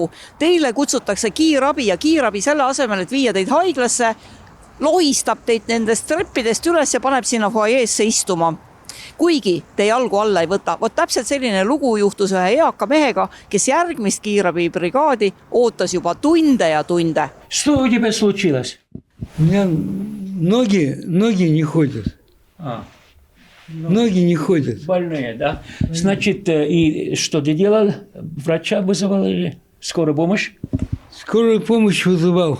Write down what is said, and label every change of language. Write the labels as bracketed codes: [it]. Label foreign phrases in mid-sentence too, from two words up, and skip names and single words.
[et] Teile kutsutakse kiirabi ja kiirabi selle asemel, et viia teid haiglasse, lohistab teid nendest treppidest üles ja paneb sinna foajeesse istuma. Kuigi te jalgu alla ei võta. Vot täpselt selline lugu juhtus ühe eaka mehega, kes järgmist kiirabibrigaadi ootas juba tunde ja tunde. [ru] Что у тебя случилось? У меня ноги не ходят. Ноги не ходят. Больные, да? Значит, и что ты делал? Врача вызывал или скорую помощь? Скорую помощь вызывал.